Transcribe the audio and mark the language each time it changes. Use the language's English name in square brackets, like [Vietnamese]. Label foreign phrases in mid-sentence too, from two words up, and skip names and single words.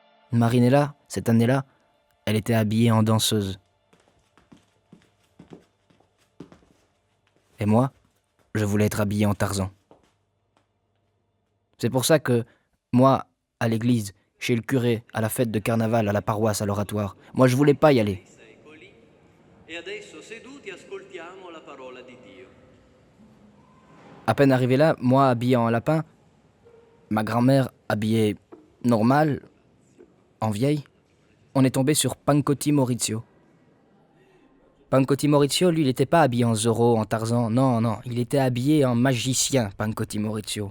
[French] Marinella, cette année-là, elle était habillée en danseuse. Et moi, je voulais être habillé en Tarzan. C'est pour ça que, moi, à l'église, chez le curé, à la fête de carnaval, à la paroisse, à l'oratoire, moi je voulais pas y aller. [Italian] E adesso seduti ascoltiamo la parola di Dio. [French] À peine arrivé là, moi habillé en lapin, ma grand-mère habillée normale, en vieille, on est tombé sur Pancotti Maurizio. Pancotti Maurizio, lui, il n'était pas habillé en Zorro, en Tarzan, non, il était habillé en magicien, Pancotti Maurizio.